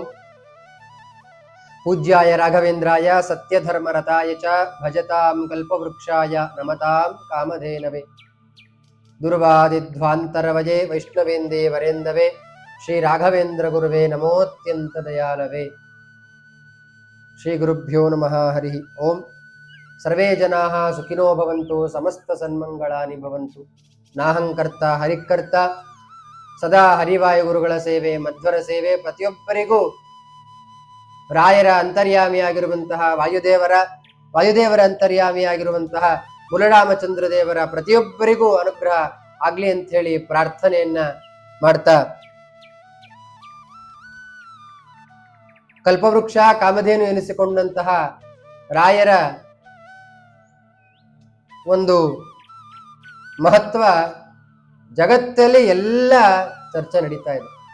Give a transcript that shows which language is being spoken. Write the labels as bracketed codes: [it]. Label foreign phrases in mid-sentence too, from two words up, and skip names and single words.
[sa] ಪೂಜ್ಯಾಯ ರಾಘವೇಂದ್ರಾಯ ಸತ್ಯಧರ್ಮರತಾಯ ಚ ಭಜತಾಂ ಕಲ್ಪವೃಕ್ಷಾಯ ನಮತಾಂ ಕಾಮಧೇನವೇ. ದುರ್ವಾದಿಧ್ವಾಂತರವಜೆ ವೈಷ್ಣವೇಂದೇ ವರೇಂದವೇ ಶ್ರೀ ರಾಘವೇಂದ್ರ ಗುರುವೇ ನಮೋತ್ಯಂತ ದಯಾಲವೇ. ಶ್ರೀ ಗುರುಭ್ಯೋ ನಮಃ ಹರಿ ಓಂ. ಸರ್ವೇ ಜನಾಃ ಸುಖಿನೋ ಭವಂತು, ಸಮಸ್ತ ಸನ್ಮಂಗಳಾನಿ ಭವಂತು. ನಾಹಂಕರ್ತ ಹರಿಕರ್ತ, [kn] ಸದಾ ಹರಿವಾಯು ಗುರುಗಳ ಸೇವೆ, ಮಧ್ವರ ಸೇವೆ. ಪ್ರತಿಯೊಬ್ಬರಿಗೂ ರಾಯರ ಅಂತರ್ಯಾಮಿಯಾಗಿರುವಂತಹ ವಾಯುದೇವರ ಅಂತರ್ಯಾಮಿಯಾಗಿರುವಂತಹ ಮುಲರಾಮಚಂದ್ರ ದೇವರ ಪ್ರತಿಯೊಬ್ಬರಿಗೂ ಅನುಗ್ರಹ ಆಗ್ಲಿ ಅಂತ ಹೇಳಿ ಪ್ರಾರ್ಥನೆಯನ್ನ ಮಾಡ್ತಾ, ಕಲ್ಪವೃಕ್ಷ ಕಾಮಧೇನು ಎನಿಸಿಕೊಂಡಂತಹ ರಾಯರ ಒಂದು ಮಹತ್ವ ಜಗತ್ತಲ್ಲಿ ಎಲ್ಲ ಚರ್ಚೆ ನಡೀತಾ ಇದೆ.